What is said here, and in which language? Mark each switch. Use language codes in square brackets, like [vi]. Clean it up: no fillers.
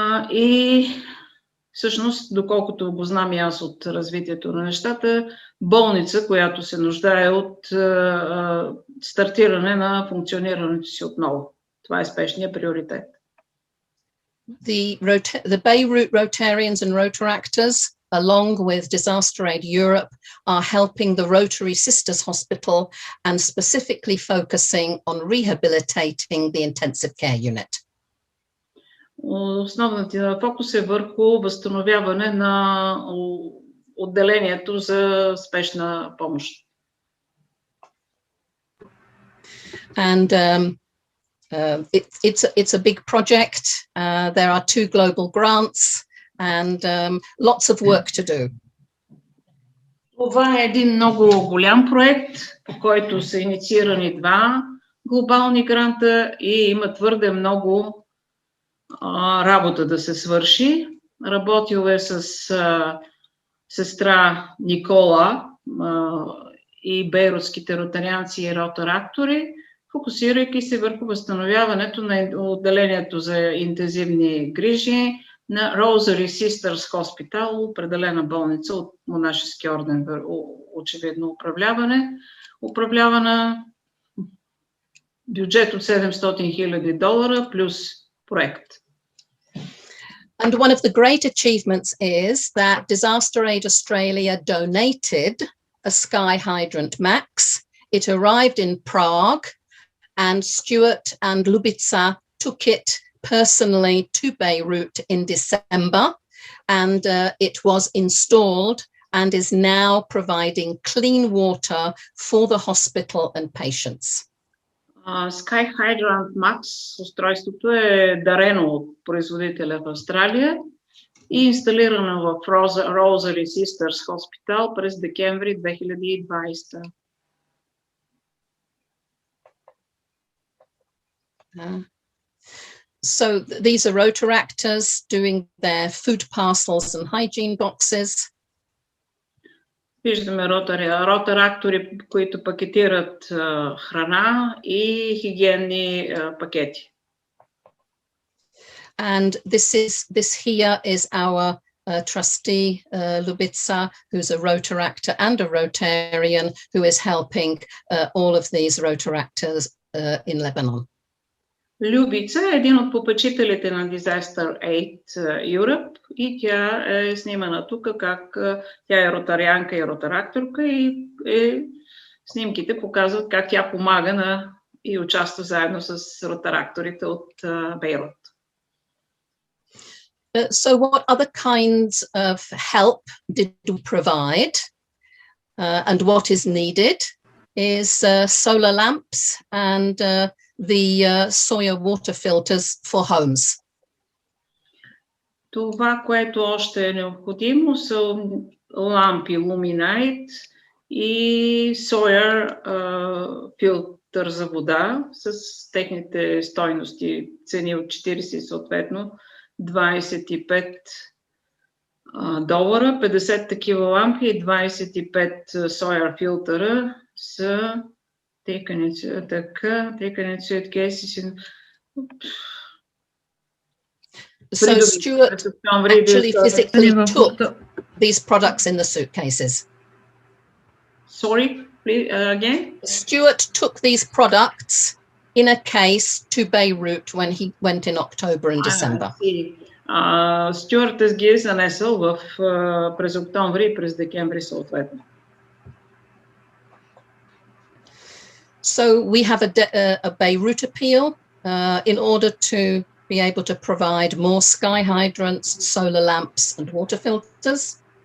[bg] И всъщност, доколкото го знам и аз от развитието на нещата, болница, която се нуждае от стартиране на функционирането си отново. Това е спешният приоритет. [en] The Beirut Rotarians and Rotaractors, along with Disaster Aid Europe, are helping the Rotary Sisters Hospital and specifically focusing on rehabilitating the intensive care unit. [bg] Основният фокус е върху възстановяване на отделението за спешна помощ. [en] And it's a big project. There are 2 global grants and lots of work to do. [bg] Това е един много голям проект, по който са инициирани 2 глобални гранта и има твърде много работа да се свърши. Работил е с сестра Никола и бейрутските ротарианци и ротарактори, фокусирайки се върху възстановяването на отделението за интензивни грижи на Rosary Sisters Hospital, определена болница от монашески орден, очевидно управлявана бюджет от $700,000 плюс проект. [en] And one of the great achievements is that Disaster Aid Australia donated a sky hydrant max. It arrived in Prague, and Stuart and Lubica took it personally to Beirut in December and it was installed and is now providing clean water for the hospital and patients. [bg] Sky Hydrant Max устройството е дарено от производителя в Австралия и инсталирано в Rosary Sisters Hospital през декември 2020. [en] So these are rotaractors doing their food parcels and hygiene boxes. [bg] Виждаме ротарактори, които пакетират храна и хигиенни пакети. [en] And this here is our trustee, Lubitsa, who's a rotaractor and a Rotarian, who is helping all of these rotaractors in Lebanon. [bg] Любица е един от попечителите на Disaster Aid Europe и тя е снимана тук, как тя е ротарианка и ротаракторка и снимките показват как тя помага и участва заедно с ротаракторите от Бейрут. [en] So what other kinds of help did we provide and what is needed is solar lamps and the soya water filters for homes. [bg] Това, което още е необходимо, са лампи Luminite и соя филтър за вода с техните стойности, цени от 40 съответно $25, 50 такива лампи и 25 соя филтъра са [en] taken into cases in. So Stuart actually physically took these products in the suitcases. Sorry, please, again? Stuart took these products in a case to Beirut when he went in October and December. [bg] Стюарт ги е занесъл през октомври и през декември съответно. [en] So we have a Beirut appeal in order to be able to provide more sky hydrants, solar lamps and water filters.